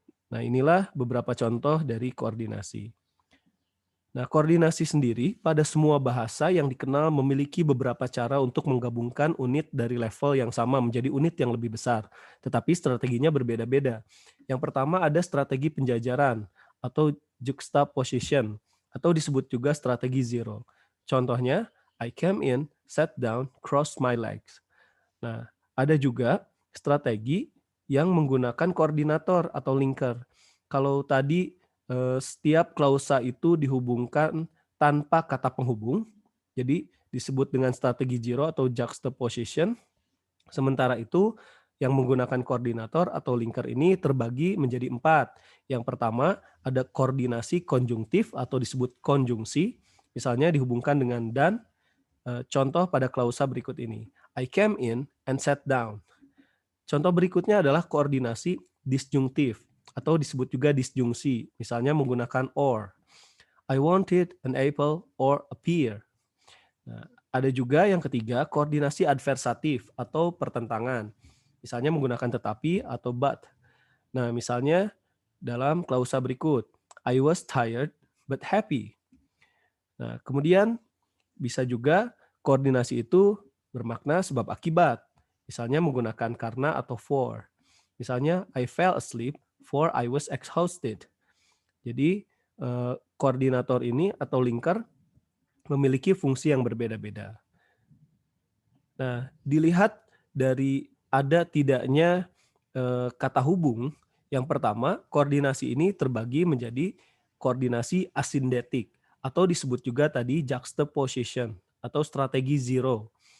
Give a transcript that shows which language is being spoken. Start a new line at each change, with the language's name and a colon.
Indonesian: Nah, inilah beberapa contoh dari koordinasi. Nah, koordinasi sendiri pada semua bahasa yang dikenal memiliki beberapa cara untuk menggabungkan unit dari level yang sama menjadi unit yang lebih besar, tetapi strateginya berbeda-beda. Yang pertama ada strategi penjajaran atau juxtaposition, atau disebut juga strategi zero. Contohnya,
English: I came in, sat down, crossed my legs.
Indonesian: Nah, ada juga strategi yang menggunakan koordinator atau linker. Kalau tadi setiap klausa itu dihubungkan tanpa kata penghubung, jadi disebut dengan strategi zero atau juxtaposition. Sementara itu, yang menggunakan koordinator atau linker ini terbagi menjadi 4. Yang pertama, ada koordinasi konjungtif atau disebut konjungsi, misalnya dihubungkan dengan dan. Contoh pada klausa berikut ini.
English: I came in and sat down.
Indonesian: Contoh berikutnya adalah koordinasi disjungtif atau disebut juga disjungsi, misalnya menggunakan or.
English: I wanted an apple or a pear.
Indonesian: Nah, ada juga yang ketiga, koordinasi adversatif atau pertentangan, misalnya menggunakan tetapi atau but. Nah, misalnya dalam klausa berikut,
English: I was tired but happy.
Indonesian: Nah, kemudian bisa juga koordinasi itu bermakna sebab akibat. Misalnya menggunakan karena atau for. Misalnya
English: I fell asleep for I was exhausted.
Indonesian: Jadi koordinator ini atau linker memiliki fungsi yang berbeda-beda. Nah, dilihat dari ada tidaknya kata hubung, yang pertama koordinasi ini terbagi menjadi koordinasi asindetik atau disebut juga tadi juxtaposition atau strategi zero.